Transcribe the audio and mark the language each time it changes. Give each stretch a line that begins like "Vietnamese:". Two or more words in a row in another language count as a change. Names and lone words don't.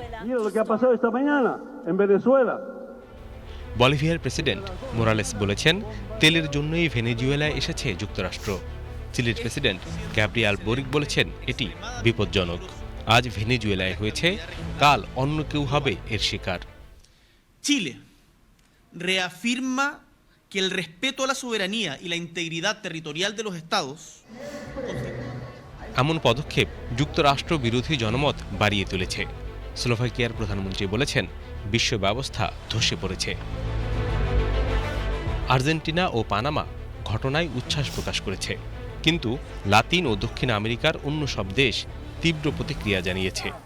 Bangla: বলিভিয়ার প্রেসিডেন্ট মোরালেস বলেছেন, তেলের জন্যই ভেনেজুয়েলায় এসেছে যুক্তরাষ্ট্র। চিলির প্রেসিডেন্ট গ্যাব্রিয়াল বোরিক বলেছেন, এটি বিপজ্জনক। আজ ভেনেজুয়েলায় হয়েছে, কাল অন্য কেউ হবে এর শিকার।
Spanish: Chile reafirma que el respeto a la soberanía y la integridad territorial de los estados.
Bangla: এমন পদক্ষেপ যুক্তরাষ্ট্র বিরোধী জনমত বাড়িয়ে তুলেছে। স্লোভাকিয়ার প্রধানমন্ত্রী বলেছেন, বিশ্ব ব্যবস্থা ধসে পড়েছে। আর্জেন্টিনা ও পানামা ঘটনায় উচ্ছ্বাস প্রকাশ করেছে, কিন্তু লাতিন ও দক্ষিণ আমেরিকার অন্য সব দেশ তীব্র প্রতিক্রিয়া জানিয়েছে।